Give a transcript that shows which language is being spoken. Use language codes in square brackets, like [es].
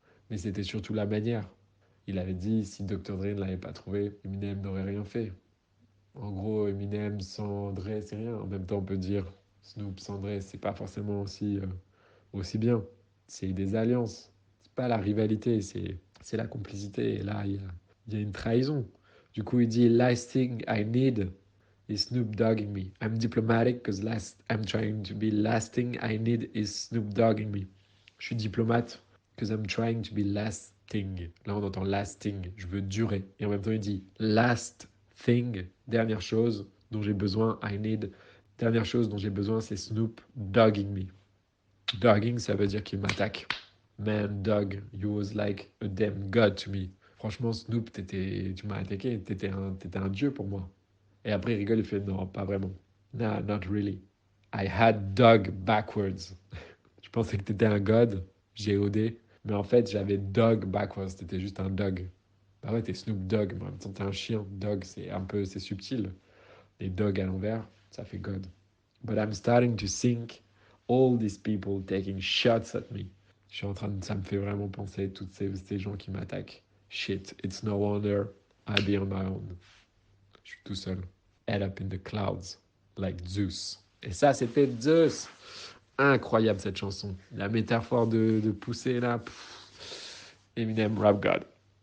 [fr] Mais c'était surtout la manière. Il avait dit, si Dr. Dre ne l'avait pas trouvé, Eminem n'aurait rien fait. En gros, Eminem sans Dre, c'est rien. En même temps, on peut dire, Snoop sans Dre, c'est pas forcément aussi bien. C'est des alliances. C'est pas la rivalité, c'est la complicité. Et là, il y a une trahison. Du coup, il dit, [en] last thing I need is Snoop Dogging me. I'm diplomatic because I'm trying to be lasting. I need is Snoop Dogging me. [fr] Je suis diplomate [en] because I'm trying to be lasting. [fr] Là, on entend lasting. Je veux durer. Et en même temps, il dit [en] last thing. [fr] Dernière chose dont j'ai besoin. [en] I need. [fr] Dernière chose dont j'ai besoin, c'est [en] Snoop Dogging me. [fr] Dogging, ça veut dire qu'il m'attaque. [en] Man, dog, you was like a damn god to me. [fr] Franchement, Snoop, tu m'as attaqué, t'étais un dieu pour moi. Et après, il rigole, il fait non, pas vraiment. [en] Nah, not really. I had dog backwards. [fr] Je pensais que t'étais un god, G-O-D, mais en fait, j'avais [en] dog backwards, [fr] t'étais juste un dog. Bah ouais, t'es Snoop Dogg, mais en même temps, t'es un chien. Dog, c'est subtil. Les dogs à l'envers, ça fait god. [en] But I'm starting to think all these people taking shots at me. [fr] Je suis en train de, ça me fait vraiment penser toutes ces gens qui m'attaquent. [en] Shit, it's no wonder I be on my own. [fr] Je suis tout seul. [en] Head up in the clouds, like Zeus. [fr] Et ça, c'était Zeus. Incroyable cette chanson. La métaphore de pousser là. Eminem, Rap God.